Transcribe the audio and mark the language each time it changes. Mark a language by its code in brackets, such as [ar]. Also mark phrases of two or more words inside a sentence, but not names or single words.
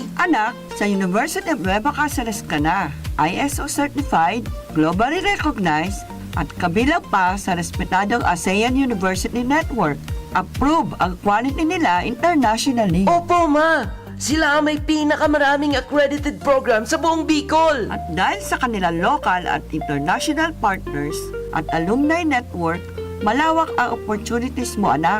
[tl] Anak, sa University of Nueva Cáceres ka na. [en] ISO certified, globally recognized, [tl] at kabilang pa sa respetadong ASEAN University Network. Approve ang quality nila internationally. Opo, Ma! Sila ang may pinakamaraming [en] accredited program [tl] sa buong Bicol. At dahil sa kanilang local at [en] international partners [tl] at [en] alumni network, [tl] malawak ang opportunities mo, anak.